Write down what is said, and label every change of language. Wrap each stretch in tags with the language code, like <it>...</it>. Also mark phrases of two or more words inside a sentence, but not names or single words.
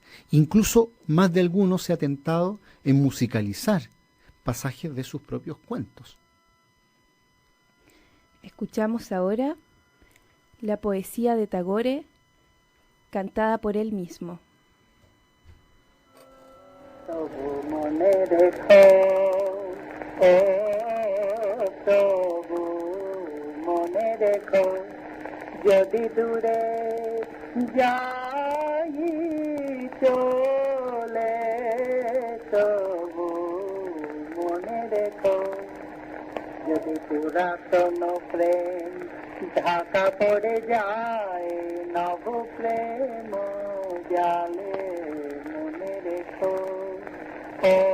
<es>Incluso más de algunos se ha tentado en musicalizar pasajes de sus propios cuentos. Escuchamos ahora la poesía de Tagore cantada por él mismo.</es> <bn>মনে রেখো ও তবু মনে রেখো যদি দূরে যাই চলে তবু মনে রেখো যদি পুরাতন প্রেম ঢাকা পড়ে যায় নব প্রেম জালে মনে রেখো ও</bn>